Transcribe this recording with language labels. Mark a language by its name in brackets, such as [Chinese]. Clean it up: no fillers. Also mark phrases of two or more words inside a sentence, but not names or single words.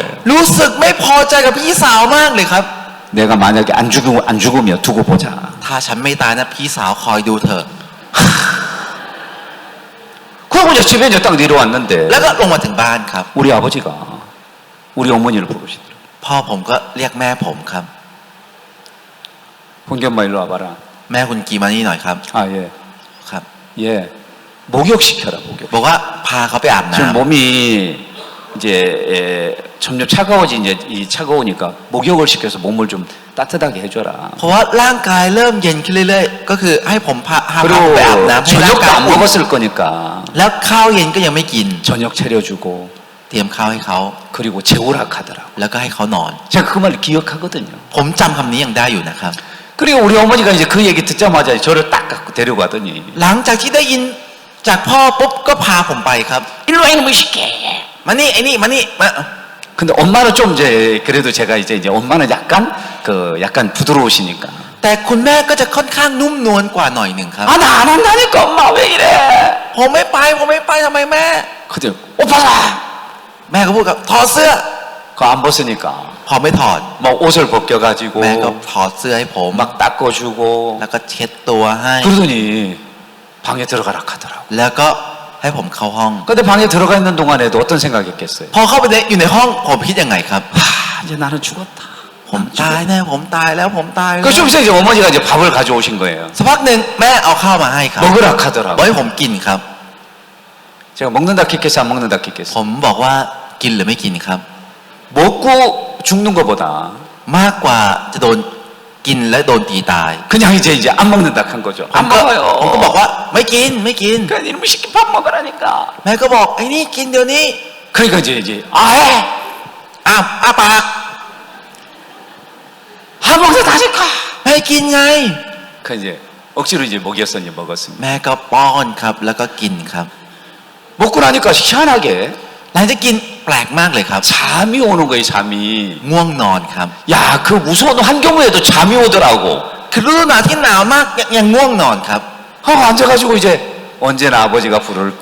[Thai] รู้สึกไม่พอใจกับพี่สาวมากเลยครับ [Korean] 내가 만약에 안 죽으면 두고 보자. [Thai] ถ้าฉันไม่ตายนะพี่สาวคอยดูเถอะ [Korean] 그러고 이제 집에 이제 딱 내려왔는데 [Thai] แล้วก็ลงมาถึงบ้านครับ [Korean] 우리 아버지가 우리 어머니를 부르시더라고요. [Thai] พ่อผมก็เรียกแม่ผมครับ [Korean] 홍기 엄마 일로 와봐라. [Thai] แม่คุณกีมานี่หน่อยครับ [Korean] 아 예. [Thai] ครับ [Korean] 예. 목욕시켜라 목욕. [Thai] บอกว่าพาเขาไปอาบ [Korean] 지금 [Thai] น้ำ [Korean] 몸이 이제 점점 이제 이 차가우니까 목욕을 시켜서 몸을 좀 따뜻하게 해줘라. [Thai] เพราะว่าร่างกายเริ่มเย็นขึ้นเรื่อยๆ ก็คือให้ผมพาเขา [Korean] 그리고 [Thai] ไปอาบน้ำให้ร่าง [Korean] 저녁도 [Thai] กาย [Korean] 안 먹었을 거니까 [Thai] แล้วข้าวเย็นก็ยังไม่กิน [Korean] 저녁 차려주고 [Thai] เตรียมข้าวให้เขา [Korean] 그리고 재우라 하더라고. [Thai] แล้วก็ให้เขานอน [Korean] 제가 그 말을 기억하거든요. [Thai] ผมจำคำนี้ยังได้อยู่นะครับ [Korean] 그리고 우리 어머니가 이제 그 얘기 듣자마자 저를 딱 갖고 데려가더니 [Thai] หลังจากที่ได้ยินจากพ่อปุ๊บก็พาผมไปครับ [Korean] 일로 와 이놈의 새끼. [Thai] มานี่ไอ้นี่มานี่มา [Korean] 근데 엄마는 좀 이제 그래도 제가 이제 엄마는 약간 부드러우시니까 [Thai] แต่คุณแม่ก็จะค่อนข้างนุ่มนวลกว่าหน่อยหนึ่งครับ [Korean] 아 나 안 한다니까 엄마 왜 이래? [Thai] ผมไม่ไปทำไมแม่ [Korean] 그때 오빠가 [Thai] แม่ก็พูดกับถอดเสื้อ [Korean] 그거 안 벗으니까 [Thai] พอไม่ถอด [Korean] 막 옷을 벗겨가지고 [Thai] แม่ก็ถอดเสื้อให้ผม [Korean] 막 닦아주고 [Thai] แล้วก็เช็ดตัวให้ [Korean] 그러더니 방에 들어가라 하더라고. [Thai] แล้วก็ให้ผมเข้าห้อง [Korean] 근데 방에 들어가 있는 동안에도 어떤 생각했겠어요? [Thai] พอเข้าไปอยู่ในห้องผมคิดยังไงครับ [Korean] 이제 나는 죽었다. [Thai] ผมตายแน่ผมตายแล้วผมตายแล้ว [Korean] 그 좀 있어 이제 어머니가 이제 밥을 가져오신 거예요. [Thai] สักพักหนึ่งแม่เอาข้าวมาให้ครับ [Korean] 먹으라 [Thai] บอก [Korean] 하더라고. [Thai] ให้ผมกินครับ [Korean] 제가 먹는다 킥겠어 안 먹는다 [Thai] ผ [Korean] 킥겠어. [Thai] มบอกว่ากินหรือไม่กินครับ [Korean] 먹고 죽는 것보다 [Thai] มากกว่าจะโดนกินและโดนตีตาย [Korean] 그냥 이제 안 먹는다 한 거죠. [Thai] ผม [Korean] 안 [Thai] ก็ [Korean] 먹어요. [Thai] บอกว่าไม่กินไม่กิน [Korean] 그러니까 이놈의 새끼 밥 먹으라니까. [Thai] แม่ก็บอกไอ้นี่กินเดี๋ยวนี้ [Korean] 그러니까 이제 아해 [Thai] อ้าปาก [Korean] 아 먹자 다시 가. [Thai] ให้กินไง [Korean] 그 이제 억지로 이제 먹였어 이제 먹었습니다. [Thai] แม่ก็ป้อนครับแล้วก็กินครับ [Korean] 먹고 나니까 희한하게 [Thai] หลังจากกินแปลกมากเลยครับ [Korean] 잠이 오는 거예요 잠이. [Thai] ง่วงนอนครับ [Korean] 야 그 무서운 환경에도 잠이 오더라고. [Thai] คือฤดูหนาวที่หนาวมากยังง่วงนอนครับ [Korean] 하고 앉아가지고 이제 언제나 아버지가 부를까.